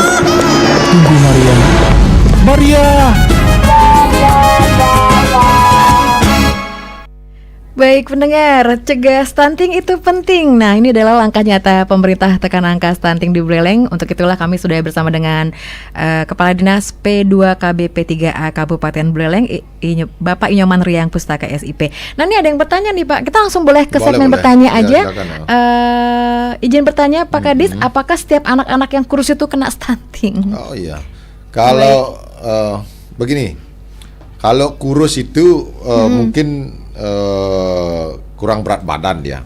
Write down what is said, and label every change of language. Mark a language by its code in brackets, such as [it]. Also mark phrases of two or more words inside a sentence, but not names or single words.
[id] Tunggu, Maria. Maria! Baik pendengar, cegah stunting itu penting. Nah, ini adalah langkah nyata pemerintah tekan angka stunting di Buleleng. Untuk itulah kami sudah bersama dengan Kepala Dinas P2KBP3A Kabupaten Buleleng, Bapak Inyoman Riang Pustaka SIP. Nah, ini ada yang bertanya nih Pak. Kita langsung boleh ke segmen bertanya aja. Izin bertanya Pak Kadis, apakah setiap anak-anak yang kurus itu kena stunting? Oh iya. Kalau begini, kalau kurus itu mungkin kurang berat badan dia.